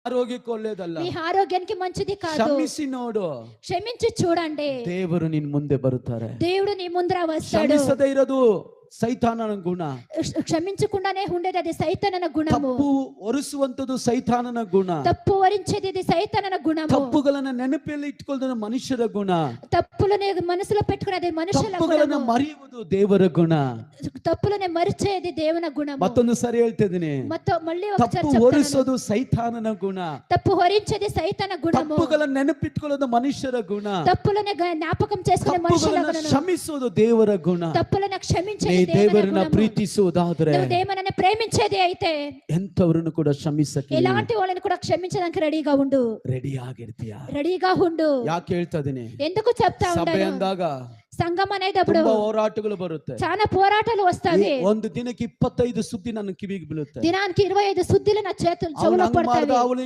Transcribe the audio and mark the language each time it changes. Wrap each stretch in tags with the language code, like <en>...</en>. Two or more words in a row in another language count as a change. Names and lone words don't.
<kn>ఆరోగ్యಕ್ಕೆ ಒಳ್ಳೇದಲ್ಲ.</kn> <te>నీ ఆరోగ్యానికి మంచిది కాదు.</te> <kn>క్షమిಸಿ ನೋಡು,</kn> <te>క్షమించి చూడండి,</te> <kn>ದೇವರು ನಿನ್ನ ಮುಂದೆ ಬರುತ್ತಾರೆ.</kn> <te>దేవుడు నీ ముందర వస్తాడు.</te> <kn>ಕ್ಷಮಿಸದೇ ಇರೋದು ಸೈತಾನನ ಗುಣ.</kn> <te>క్షమించకుండానే ఉండేది అది సైతానన గుణము.</te> <kn>ತಪ್ಪು ಹೊರಿಸುವಂತದ್ದು ಸೈತಾನನ ಗುಣ.</kn> <te>తప్పు వరించేది ఇది సైతానన గుణము.</te> <kn>ತಪ್ಪುಗಳನ್ನ ನೆನಪಲ್ಲಿ ಇಟ್ಕೊಳ್ಳೋದು ಮನುಷ್ಯರ ಗುಣ.</kn> <te>తప్పులనే మనసులో పెట్టుకునేది మనుషుల</te> <kn>ತಪ್ಪುಗಳನ್ನ</kn> <te>గుణము.</te> <kn>ಮರೆಯುವುದು ದೇವರ ಗುಣ.</kn> <te>తప్పులనే మరిచేది దేవుని గుణము.</te> <kn>ಮತ್ತೊಂದು ಸರಿ ಹೇಳ್ತಿದ್ದೀನಿ,</kn> <te>మళ్ళీ ఒకసారి</te> <kn>ತಪ್ಪು</kn> <te>చెప్తాను,</te> <kn>ಹೊರಿಸೋದು ಸೈತಾನನ ಗುಣ.</kn> <te>తప్పు హరించేది సైతాన గుణము.</te> <kn>ತಪ್ಪುಗಳನ್ನ ನೆನಪಿಟ್ಕೊಳ್ಳೋದು ಮನುಷ್ಯರ ಗುಣ.</kn> <te>తప్పులనే జ్ఞాపకం చేసుకునే మనుషుల</te> <kn>ತಪ್ಪುಗಳನ್ನ</kn> <te>గుణము.</te> <kn>ಕ್ಷಮಿಸೋದು ದೇವರ ಗುಣ.</kn> <te>తప్పులను క్షమించేది</te> <kn>ನೀ</kn> <te>దేవుని</te> <kn>ದೇವರನ್ನ</kn> <te>గుణము.</te> <kn>ಪ್ರೀತಿಸುವುದಾದ್ರೆ,</kn> <te>నువ్వు దేవుని ప్రేమించేది అయితే</te> <kn>ಎಂತವರನ್ನು ಕೂಡ ಕ್ಷಮಿಸಕ್ಕೆ</kn> <te>ఎలాంటి వాళ్ళని కూడా క్షమించడానికి రెడీగా ఉండు.</te> <kn>ರೆಡಿ ಆಗಿರ್ತೀಯ?</kn> <te>రెడీగా ఉండు.</te> <kn>ಯಾಕೆ ಹೇಳ್ತಾ ಇದೀನಿ?</kn> <te>ఎందుకు చెప్తా</te> <kn>ಸಭೆ</kn> <te>ఉన్నాను?</te> <kn>ಅಂದಾಗ</kn> <te>సంఘం అనేటప్పుడు</te> <kn>ತುಂಬಾ ಹೋರಾಟಗಳು ಬರುತ್ತೆ.</kn> <te>చాలా పోరాటాలు వస్తాయి.</te> <kn>ಒಂದು ದಿನಕ್ಕೆ 25 ಸುದ್ದಿ ನನ್ನ ಕಿವಿಗೆ ಬೀಳುತ್ತೆ.</kn> <te>దినానికి 25 సుద్దిలు నా చెవులో పడతాయి.</te>